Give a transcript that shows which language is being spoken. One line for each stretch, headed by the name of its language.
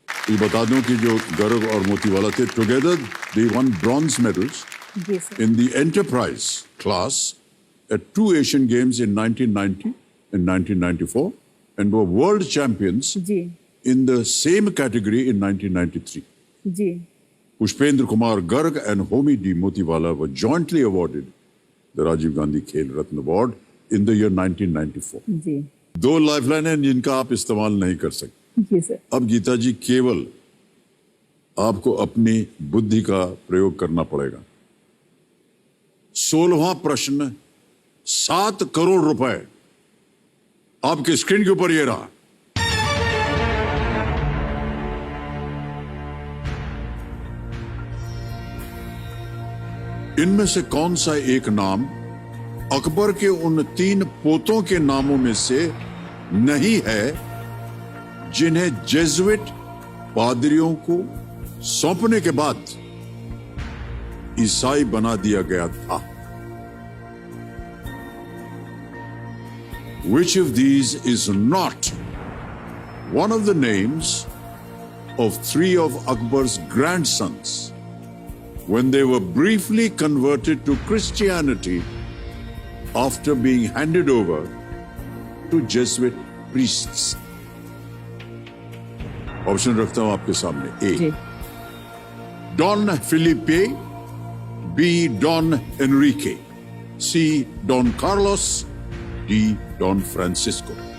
Hindi: ये बता दूं कि जो गर्ग और मोतीवाला थे,
English: Together they won bronze medals in the enterprise class at 2 Asian Games in 1990 and 1994 and were world champions in the same category in 1993. Pushpendra Kumar Garg and Homi D. Motiwala were jointly awarded the Rajiv Gandhi Khel Ratna Award in the year 1994.
Hindi: 2 lifeline हैं जिनका आप इस्तेमाल नहीं कर सकते। अब गीता जी केवल आपको अपनी बुद्धि का प्रयोग करना पड़ेगा। 16वां प्रश्न, 7 करोड़ रुपए आपके स्क्रीन के ऊपर ये रहा। इनमें से कौन सा एक नाम अकबर के उन 3 पोतों के नामों में से नहीं है जिन्हें जेजुइट पादरियों को सौंपने के बाद ईसाई बना दिया गया था।
English: Which of these is not one of the names of three of Akbar's grandsons when they were briefly converted to Christianity after being handed over to Jesuit priests?
Hindi: Option रखता हूं आपके सामने। ए, don Philippe, B, don Enrique, सी, don Carlos, D, don Francisco.